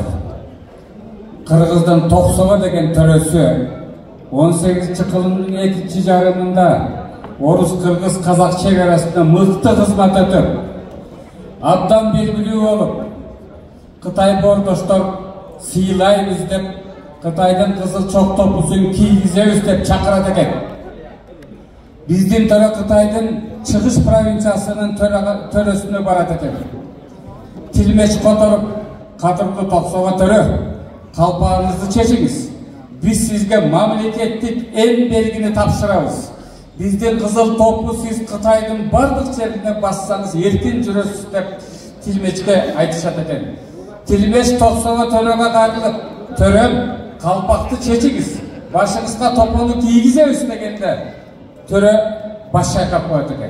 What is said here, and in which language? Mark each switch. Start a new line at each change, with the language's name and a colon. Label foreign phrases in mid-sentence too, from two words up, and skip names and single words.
Kyrgyz: Кыргыздын Токсого деген төрөсү 18-кылымдын 2-жарымында орус-кыргыз казак чегарасында мыкты кызмат өтөп, абдан белгилүү болуп, Кытай бордоштор сыйлайбыз деп, Кытайдын кызыл чок топусун кийгизебиз деп чакырат экен. Биздин төрө Кытайдын чыгыш провинциясынын төрөсүнө барат экен. Тилмеч которуп, кадырлуу Токсого төрө, калпагыңызды чечиңиз. Биз сизге мамлекеттик эң белгини тапшырабыз. Биздин кызыл топу сиз Кытайдын бардык жерине бассаңыз эркин жүрөсүз деп Тилмечке айтышат экен. Тилмеч токсого төрөгө кайрылып, төрөм калпакты чечиңиз, башыңызга топону кийгизебиз дегенде төрө баш чайкап коет экен.